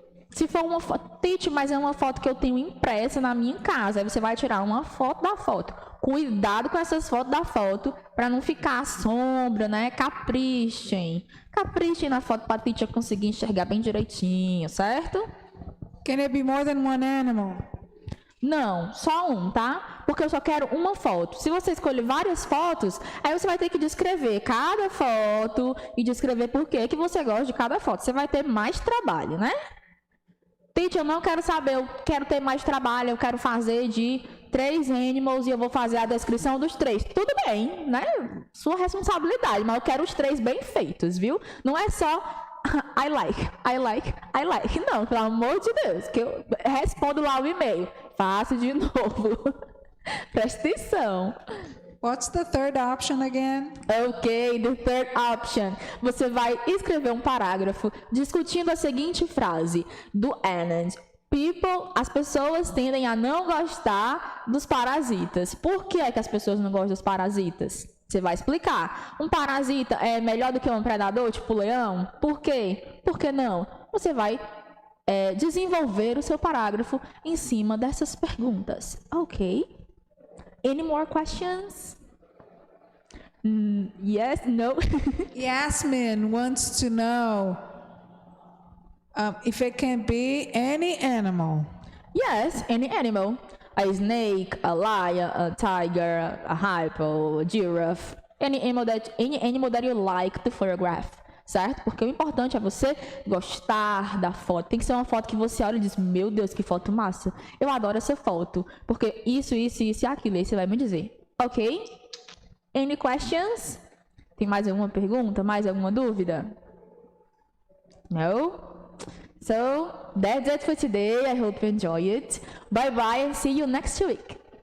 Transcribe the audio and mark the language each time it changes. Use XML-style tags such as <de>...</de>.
<pt>Se for uma foto, mas é uma foto que eu tenho impressa na minha casa, aí você vai tirar uma foto da foto. Cuidado com essas fotos da foto, para não ficar sombra, né? Caprichem na foto para a teacher conseguir enxergar bem direitinho, certo?</pt> <en>Can it be more than one animal?</en> <pt>Não, só um, tá? Porque eu só quero uma foto. Se você escolher várias fotos, aí você vai ter que descrever cada foto e descrever por que você gosta de cada foto. Você vai ter mais trabalho, né? Teacher, eu não quero saber, eu quero ter mais trabalho, eu quero fazer de 3 animals e eu vou fazer a descrição dos 3. Tudo bem, né? Sua responsabilidade, mas eu quero os 3 bem feitos, viu? Não é só</pt> <en>I like.</en> <pt>Não, pelo amor de Deus, que eu respondo lá o e-mail. Faço de novo. Presta atenção.</pt> <en>What's the third option again? Ok, the third option.</en> <pt>Você vai escrever um parágrafo discutindo a seguinte frase do Anand. As pessoas tendem a não gostar dos parasitas. Por que é que as pessoas não gostam dos parasitas? Você vai explicar. Um parasita é melhor do que um predador, tipo leão? Por quê? Por que não? Você vai desenvolver o seu parágrafo em cima dessas perguntas.</pt> <en>Ok? Any more questions? Yes, no? Yasmin wants to know if it can be any animal. Yes, any animal. a snake, a lion, a tiger, a hippo, a giraffe, any animal that you like to photograph,</en> <pt>certo? Porque o importante é você gostar da foto. Tem que ser uma foto que você olha e diz, meu Deus, que foto massa. Eu adoro essa foto, porque isso e aquilo. Aí você vai me dizer, ok?</pt> <en>Any questions?</en> <pt>Tem mais alguma pergunta? Mais alguma dúvida?</pt> <en>No? So, that's it for today. I hope you enjoy it. Bye bye and see you next week.</en>